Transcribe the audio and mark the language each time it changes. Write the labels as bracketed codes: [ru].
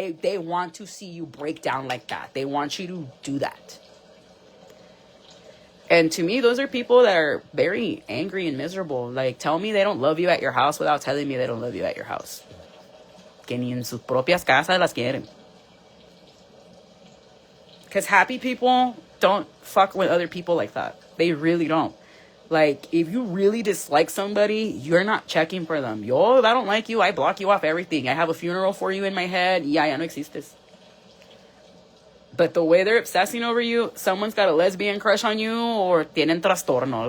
[en] They want to see you break down like that. They want you to do that. And to me, those are people that are very angry and miserable. Like, tell me they don't love you at your house without telling me they don't love you at your house. [es] Que ni en sus propias casas las quieren. [en] Because happy people don't fuck with other people like that. They really don't. Like, if you really dislike somebody, you're not checking for them. Yo, if I don't like you, I block you off everything. I have a funeral for you in my head. [es] Ya no existes. [en] But the way they're obsessing over you, someone's got a lesbian crush on you or [es] tienen trastorno.